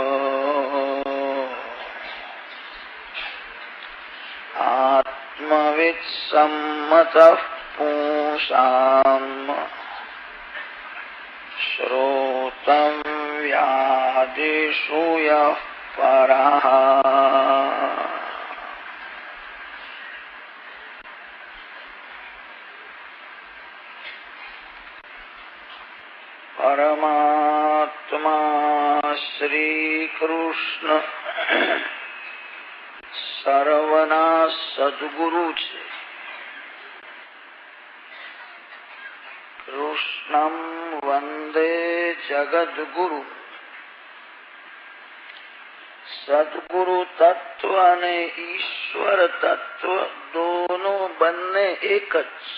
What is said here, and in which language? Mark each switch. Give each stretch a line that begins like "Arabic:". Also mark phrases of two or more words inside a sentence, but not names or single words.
Sanskrit: आत्मवित्सम्मतः पुंसाम् श्रोतव्यादिषु यः परः।
Gujarati: परमात्मा श्री कृष्ण સર્વના સદગુરુ છે.
Sanskrit: कृष्णं वंदे जगदगुरु.
Gujarati: સદગુરુ તત્વ અને ઈશ્વર તત્વ દોનો બંને એક જ.